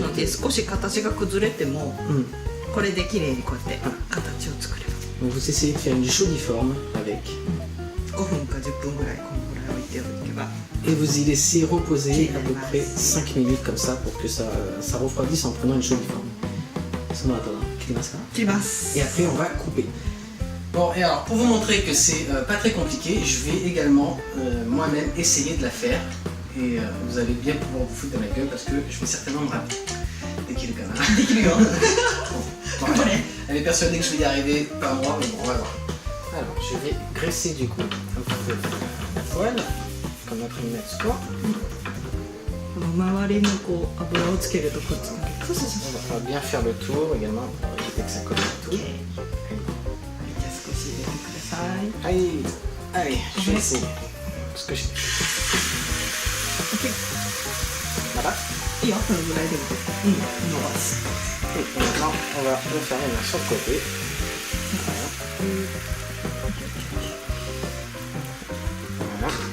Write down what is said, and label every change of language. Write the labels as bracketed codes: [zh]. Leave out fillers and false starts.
[ja] ので少し形が崩れても Mm. これで綺麗にこうやって形を作れる [fr] Donc vous essayez de faire une jolie forme avec. [ja] 5分か10分ぐらいこのぐらい置いておけば [fr] Et vous y laissez reposer à peu près 5 minutes comme ça pour que ça refroidisse en prenant une jolie forme. Sinon, attends, ça. [ja] 切ります [fr] Et après, on va couper. Bon, et alors, pour vous montrer que c'est pas très compliqué, je vais également moi-même essayer de la faire. Et vous allez bien pouvoir vous foutre de ma gueule parce que je vais certainement me rater. Dès qu'il est quand même. [ja] できるよ [fr] Bon, elle est persuadée que je vais y arriver, pas moi, mais bon, on va voir. Alors, je vais graisser du coup un petit peu la poêle, comme notre Netsuko. [ja] この周りのこう油をつけるとくっつくそうそうそう [fr] On va bien faire le tour également pour éviter que ça colle tout. [ja] じゃあ少し入れてください [fr] Allez, allez, je vais essayer. Ce que je... OK Voilà. [ja] いいよそのぐらいでも伸ばすす。 [fr] Maintenant, on va le faire maintenant sur le côté. Voilà.